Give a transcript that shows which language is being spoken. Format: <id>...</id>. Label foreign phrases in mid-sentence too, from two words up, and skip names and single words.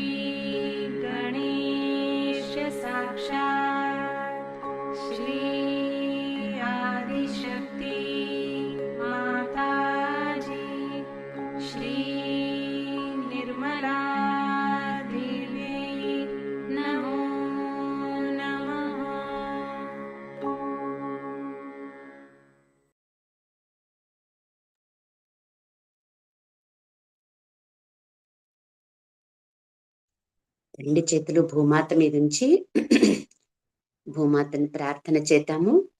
<sa>गणेश साक्षात् श्री आदिशक्ति माताजी श्री निर्मला देवी नमो नमः।</sa> <te>రెండు చేతులు భూమాత మీద ఉంచి భూమాతను ప్రార్థన చేద్దాము.</te>